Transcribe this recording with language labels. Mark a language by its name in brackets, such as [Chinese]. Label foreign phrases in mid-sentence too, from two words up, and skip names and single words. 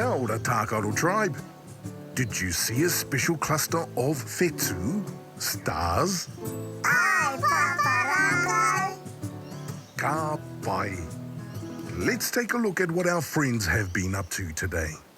[English] the Tākaro Tribe. Did you see a special cluster of whetū, stars? [Māori] Ai, Pāpā Rākau. Ka pai. [English] Let's take a look at what our friends have been up to today.